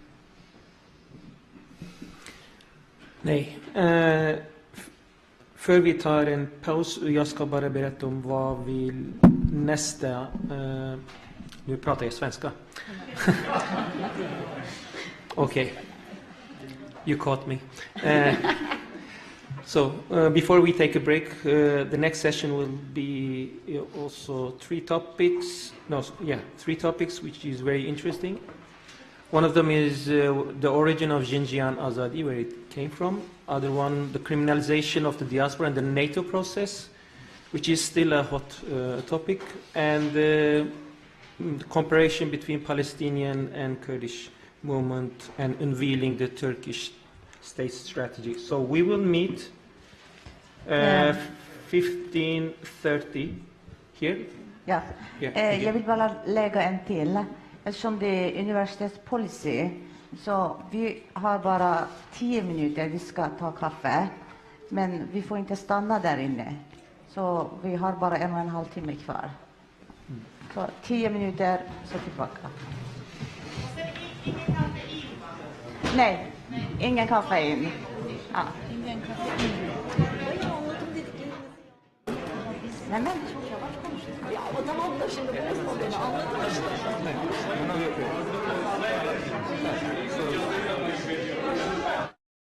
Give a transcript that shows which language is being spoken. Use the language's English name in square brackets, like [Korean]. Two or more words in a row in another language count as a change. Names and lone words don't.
[Swedish] Nej. För vi tar en paus, jag ska bara berätta om vad vi nästa... nu pratar jag svenska. Okej. [English] You caught me. So before we take a break, the next session will be also three topics, which is very interesting. One of them is the origin of Xinjiang Azadi, where it came from. Other one, the criminalization of the diaspora and the NATO process, which is still a hot topic, and the comparison between Palestinian and Kurdish movement and unveiling the Turkish state strategy. So we will meet 15:30 here. [Swedish] Ja. [English] Yeah, [Swedish] Jag vill bara lägga en till. Eftersom det är universitetspolicy så vi har bara 10 minuter vi ska ta kaffe. Men vi får inte stanna där inne. Så vi har bara 1,5 timme kvar. Så 10 minuter så tillbaka. Nej, ingen kaffe in. Ja. Nej, men. [Turkish] Ya o tamam da şimdi bu beni anladın.